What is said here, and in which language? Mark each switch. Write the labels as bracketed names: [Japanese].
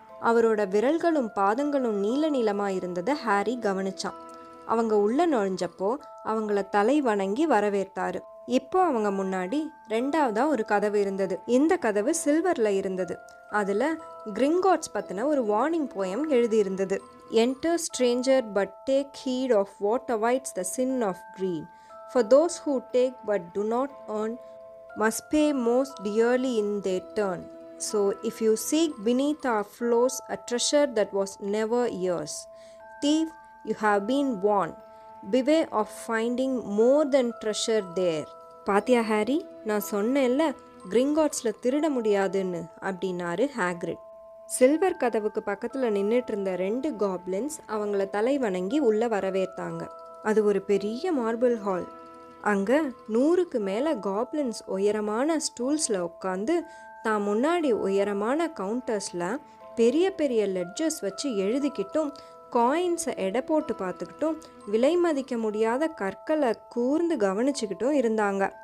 [Tamil] அவரோட விரல்களும் பாதங்களும் நீல நீளமாக இருந்ததை ஹாரி கவனிச்சான். அவங்க உள்ள நுழைஞ்சப்போ அவங்கள தலை வணங்கி வரவேற்றாரு. இப்போ அவங்க முன்னாடி ரெண்டாவதா ஒரு கதவு இருந்தது. இந்த கதவு சில்வர்ல இருந்தது. அதுல கிரிங்கோட்ஸ் பத்தின ஒரு வார்னிங் போயம் எழுதியிருந்தது. [English] Enter stranger but take heed of what awaits the sin of greed. For those who take but do not earn must pay most dearly in their turn. So if you seek beneath our floors a treasure that was never yours, thief, you have been warned. Beware of finding more than treasure there. [Tamil] பாத்தியா Harry, நான் சொன்னேன்ல கிரிங்கோட்ஸில் திருட முடியாதுன்னு அப்படின்னாரு Hagrid. Silver கதவுக்கு பக்கத்தில் நின்றுட்டு இருந்த ரெண்டு காப்ளின்ஸ் அவங்கள தலை வணங்கி உள்ள வரவேற்றாங்க. அது ஒரு பெரிய மார்பிள் ஹால். அங்கே 100க்கு மேலே காப்ளின்ஸ் உயரமான ஸ்டூல்ஸில் உட்காந்து தான் முன்னாடி உயரமான கவுண்டர்ஸில் பெரிய பெரிய லெட்ஜர்ஸ் வச்சு எழுதிக்கிட்டும் காயின்ஸை எடை போட்டு பார்த்துக்கிட்டும் விலை மதிக்க முடியாத கற்களை கூர்ந்து கவனிச்சுக்கிட்டும் இருந்தாங்க.